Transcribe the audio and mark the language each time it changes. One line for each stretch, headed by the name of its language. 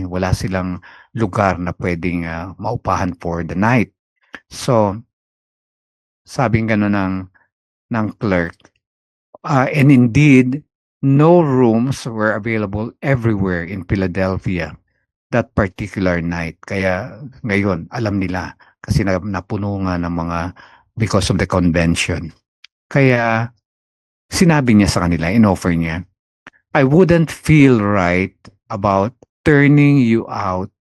Filipino: Wala silang lugar na pwedeng maupahan
English: for the night. So,
Filipino: sabing gano'n ng
English: clerk, and indeed, no rooms were available everywhere in Philadelphia that particular night.
Filipino: Kaya ngayon, alam nila kasi napuno nga ng mga
English: because of the convention.
Filipino: Kaya sinabi niya sa kanila, in-offer niya,
English: I wouldn't feel right about turning you out.